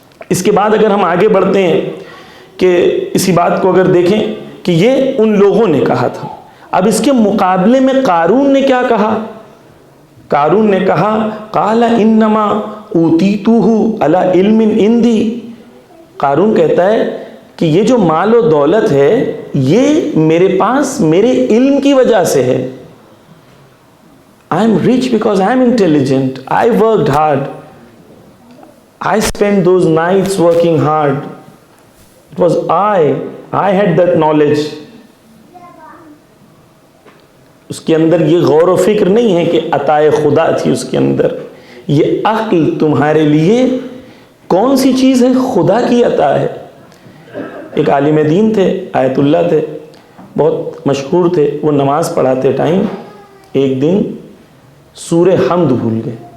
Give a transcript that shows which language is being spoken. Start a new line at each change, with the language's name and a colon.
Urdu: اس کے بعد اگر ہم آگے بڑھتے ہیں کہ اسی بات کو اگر دیکھیں کہ یہ ان لوگوں نے کہا تھا، اب اس کے مقابلے میں قارون نے کیا کہا؟ قارون نے کہا
Arabic: قال انما اوتیتہ علی علم عندی۔
Urdu: قارون کہتا ہے کہ یہ جو مال و دولت ہے یہ میرے پاس میرے علم کی وجہ سے ہے۔
English: I am rich because I am intelligent. I worked hard. I spent those nights working hard. It was I had that knowledge.
Urdu: اس کے اندر یہ غور و فکر نہیں ہے کہ عطائے خدا تھی اس کے اندر، یہ عقل تمہارے لیے کون سی چیز ہے؟ خدا کی عطا ہے۔ ایک عالم دین تھے، آیت اللہ تھے، بہت مشہور تھے، وہ نماز پڑھاتے ٹائم ایک دن سورہ حمد بھول گئے۔